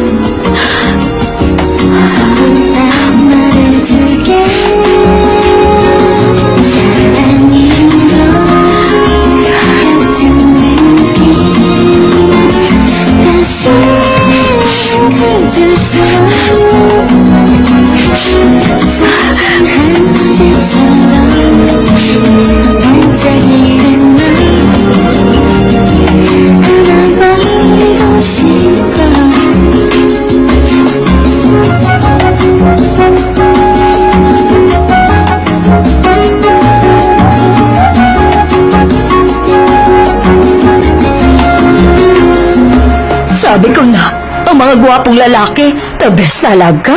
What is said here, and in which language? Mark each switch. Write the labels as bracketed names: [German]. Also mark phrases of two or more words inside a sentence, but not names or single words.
[Korean] 전부 다 말해줄게 사랑인 것 같은 느낌 다시 가질 수 소중한 어제처럼 반짝이는 널 안아버리고 싶어 [Filipino] Sabi ko na, ang mga gwapong lalaki, [English] the best [Filipino] talaga.